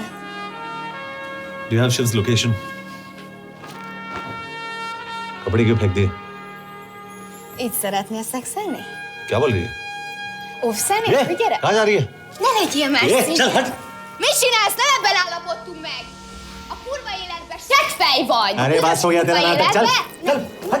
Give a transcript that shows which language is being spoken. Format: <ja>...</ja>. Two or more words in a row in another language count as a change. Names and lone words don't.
<en>Do you have Shiv's location?</en> <hi>कपड़े क्यों फेंक दिए?</hi> <hu>Így szeretnél szexelni?</hu> <hi>क्या बोल रही है?</hi> <hu>Óvszeni?</hu> <hi>ये,</hi> <hu>Gyere!</hu> <hi>कहाँ जा रही है?</hi> <hu>Ne legyél már</hu> <hi>ये,</hi> <hu>szintén!</hu> <hi>चल हट!</hi> <hu>Mit csinálsz? Nem ebben állapodtunk meg! A kurva életben seggfej vagy!</hu> <hi>अरे बात हो गया तेरा नाटक, चल चल हट!</hi>